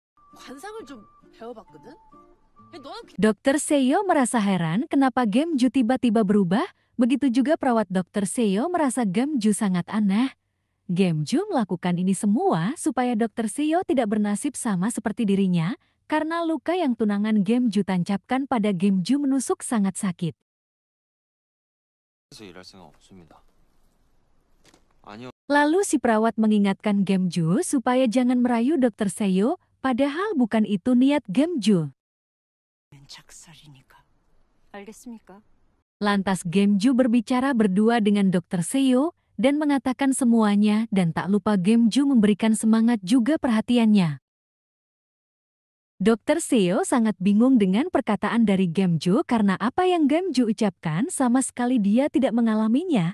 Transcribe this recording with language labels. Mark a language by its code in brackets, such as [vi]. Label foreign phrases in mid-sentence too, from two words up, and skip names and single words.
[id] Dokter Seo merasa heran kenapa Gemju tiba-tiba berubah, begitu juga perawat Dokter Seo merasa Gemju sangat aneh. Gemju melakukan ini semua supaya Dokter Seo tidak bernasib sama seperti dirinya, karena luka yang tunangan Gemju tancapkan pada Gemju menusuk sangat sakit. [ko] 그래서 일할 생각 없습니다. 아니요. [id] Lalu si perawat mengingatkan Gemju supaya jangan merayu Dokter Seo, padahal bukan itu niat Gemju. [ko] 작살이니까. 알겠습니까? [id] Lantas Gemju berbicara berdua dengan Dokter Seo dan mengatakan semuanya, dan tak lupa Gemju memberikan semangat juga perhatiannya. Dokter Seo sangat bingung dengan perkataan dari Gemju karena apa yang Gemju ucapkan sama sekali dia tidak mengalaminya.